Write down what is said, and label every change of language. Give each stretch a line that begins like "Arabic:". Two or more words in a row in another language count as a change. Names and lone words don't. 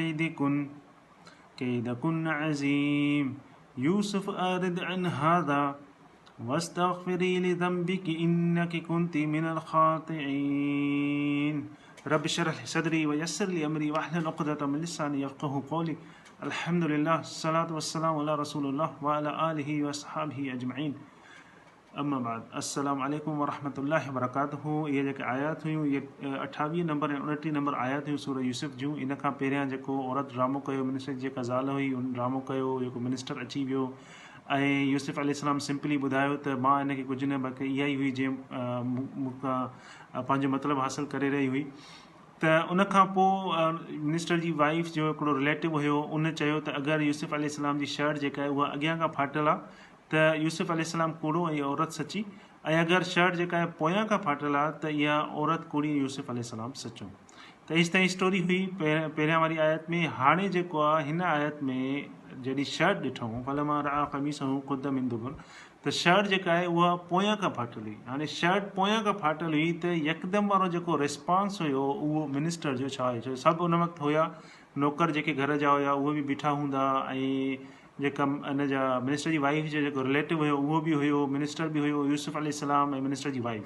Arabic: كيدكن عظيم يوسف أعرض عن هذا واستغفري لذنبك إنك كنت من الخاطئين رب اشرح لي صدري ويسر لي أمري واحلل عقدة من لساني يفقهوا قولي الحمد لله الصلاة والسلام على رسول الله وعلى آله وأصحابه أجمعين أما بعد السلام عليكم ورحمة الله وبركاته.
Sindhi: ये जेके आयात हुयूं ये 28 नंबर ऐं 29 नंबर आयात हुयूं सूरह यूसुफ जूं। इन खां पहिरियां जेको औरत ड्रामो कयो, मिनिस्टर जी जेका ज़ाल हुई उन ड्रामो कयो, जेको मिनिस्टर अची वियो ऐं यूसुफ अलैहिस्सलाम सिंपली ॿुधायो त मां इनखे कुझु न बल्कि इहा ई हुई जंहिं मूंखां पंहिंजो मतिलबु हासिलु करे रही हुई। त उन खां पोइ मिनिस्टर जी वाइफ जो हिकिड़ो रिलेटिव हुयो, उन चयो त अगरि यूसुफ अलैहिस्सलाम जी शर्ट जेका आहे उहा अॻियां खां फाटल आहे त यूसुफ अलैहिस्सलाम कूड़ो ऐं औरत सची, ऐं अगरि शर्ट जेका आहे पोयां खां फाटल आहे त इहा औरत कूड़ी ऐं यूसुफ अलैहिस्सलाम सचो। त इस ताईं स्टोरी हुई पहिरियां वारी आयत में। हाणे जेको आहे हिन आयत में जॾहिं शर्ट ॾिठूं
Arabic: فلما رأى قميصه قد من دبر,
Sindhi: त शर्ट जेका आहे उहा पोयां खां फाटल हुई। हाणे शर्ट पोयां खां फाटल हुई त यकदमि वारो जेको रिस्पॉन्स हुयो उहो मिनिस्टर जो छा हुयो? सभु उन वक़्तु हुया नौकर जेके घर जा हुया उहे बि बीठा हूंदा, ऐं जेका इन जा मिनिस्टर जी वाइफ जो जेको रिलेटिव हुयो उहो बि हुयो, मिनिस्टर बि हुयो, यूसुफ अलैहिस्सलाम ऐं मिनिस्टर जी वाइफ।